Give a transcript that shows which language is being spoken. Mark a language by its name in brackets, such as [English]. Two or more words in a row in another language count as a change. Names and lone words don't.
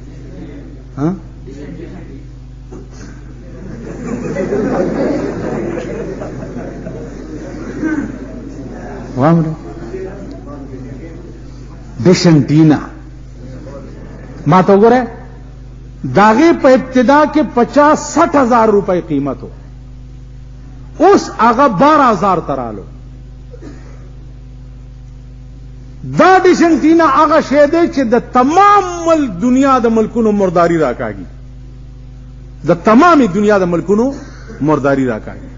[Pashto] وامره ډیشنټینا. ما ته وګوره داغه په ابتدا کې [Urdu] 50-60 ہزار روپے قیمت ہو، [Pashto] اوس هغه 12,000 ترالو. دا ډیشنټینا هغه شی دی چې د تمام دنیا د ملکونو مرداری راکاږي، د تمامي دنیا د ملکونو مرداری راکاږي.